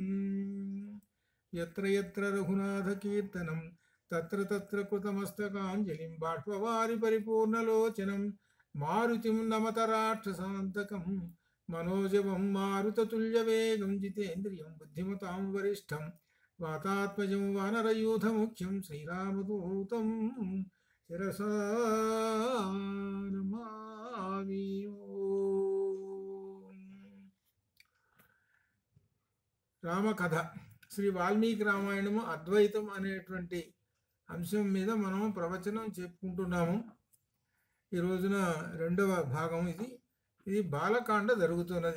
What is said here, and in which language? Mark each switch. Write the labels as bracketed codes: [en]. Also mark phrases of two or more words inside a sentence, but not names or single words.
[sa] यत्र यत्र रघुनाथकीर्तनं तत्र तत्र कृतमस्तकाञ्जलिं बाष्पवारि परिपूर्णलोचनं मारुतिं नमत राक्षसान्तकं मनोजवं मारुततुल्यवेगं जितेन्द्रियं बुद्धिमतां वरिष्ठं वातात्मजं वानरयूथमुख्यं श्रीरामदूतं शिरसा नमामि। [te] రామకథ శ్రీ వాల్మీకి రామాయణము అద్వైతం అనేటువంటి అంశం మీద మనం ప్రవచనం చెప్పుకుంటున్నాము. ఈ రోజున రెండవ భాగం ఇది బాలకాండ జరుగుతున్నది.